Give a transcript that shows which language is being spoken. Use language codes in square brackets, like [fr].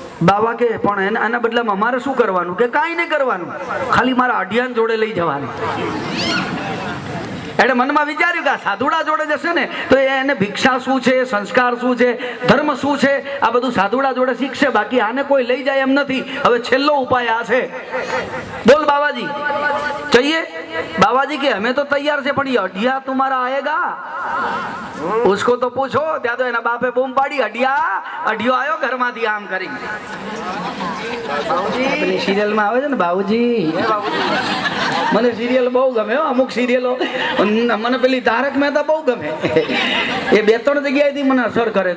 [gu] બાબા કે પણ આના બદલામાં મારે શું કરવાનું? કે કાંઈ નહીં કરવાનું, ખાલી મારા અઢિયાન જોડે લઈ જવાનું. એટલે મનમાં વિચાર્યું કે આ સાધુડા જોડે જશે ને તો એને ભિક્ષા શું છે, સંસ્કાર શું છે, ધર્મ શું છે, આ બધું સાધુડા જોડે શીખશે. બાકી આને કોઈ લઈ જાય એમ નથી. હવે છેલ્લો ઉપાય આ છે. બોલ બાબાજી [hi] चाहिए? बाबाजी के हमें तो तैयार से, પણ અઢિયા तुम्हारा आएगा? उसको तो पूछो. [gu] ત્યાં તો એના બાપે બૂમ પાડી, અઢિયા અઢિયો આવ્યો ઘરમાંથી આમ કરી. બાબુજી સિરિયલમાં આવે છે ને બાબુજી, મને સિરિયલ બહુ ગમે હો. અમુક સિરિયલો મને પેલી તારક મહેતા બહુ ગમે. એ 2-3 જગ્યાએથી મને અસર કરે.